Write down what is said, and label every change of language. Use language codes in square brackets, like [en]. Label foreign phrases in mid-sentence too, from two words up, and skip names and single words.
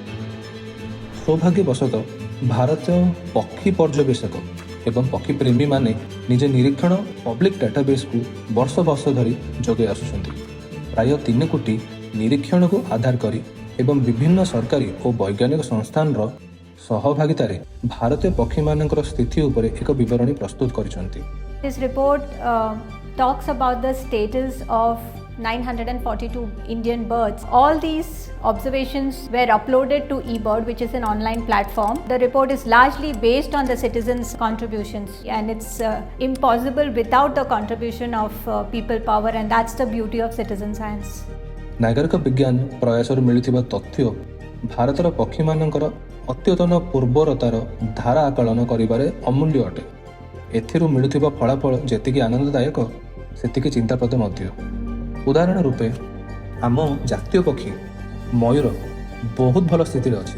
[or] ସୌଭାଗ୍ୟବଶତଃ ଭାରତୀୟ ପକ୍ଷୀ ପର୍ଯ୍ୟବେଶକ ଏବଂ ପକ୍ଷୀ ପ୍ରେମୀମାନେ ନିଜ ନିରୀକ୍ଷଣ [en] public database [or] ବର୍ଷ ବର୍ଷ ଧରି ଯୋଗାଇ ଆସୁଛନ୍ତି। ପ୍ରାୟ 3 କୋଟି ନିରୀକ୍ଷଣକୁ ଆଧାର କରି ଏବଂ ବିଭିନ୍ନ ସରକାରୀ ଓ ବୈଜ୍ଞାନିକ ସଂସ୍ଥାନର ସହଭାଗିତାରେ ଭାରତୀୟ ପକ୍ଷୀମାନଙ୍କର ସ୍ଥିତି ଉପରେ ଏକ ବିବରଣୀ ପ୍ରସ୍ତୁତ କରିଛନ୍ତି। [en] This report talks about the status of 942 Indian birds. All these observations were uploaded to eBird, which is an online platform. The report is largely based on the citizens' contributions, and it's impossible without the contribution of people power, and that's the beauty of citizen science. [or] ନାଗରିକ ବିଜ୍ଞାନ ପ୍ରୟାସରୁ ମିଳୁଥିବା ତଥ୍ୟ ଭାରତର ପକ୍ଷୀମାନଙ୍କର ଅତ୍ୟତନ ପୂର୍ବରତାର ଧାରା ଆକଳନ କରିବାରେ ଅମୂଲ୍ୟ ଅଟେ। ଏଥିରୁ ମିଳୁଥିବା ଫଳାଫଳ ଯେତିକି ଆନନ୍ଦଦାୟକ ସେତିକି ଚିନ୍ତାପ୍ରଦ ମଧ୍ୟ। ଉଦାହରଣ ରୂପେ ଆମ ଜାତୀୟ ପକ୍ଷୀ ମୟୂର ବହୁତ ଭଲ ସ୍ଥିତିରେ ଅଛି।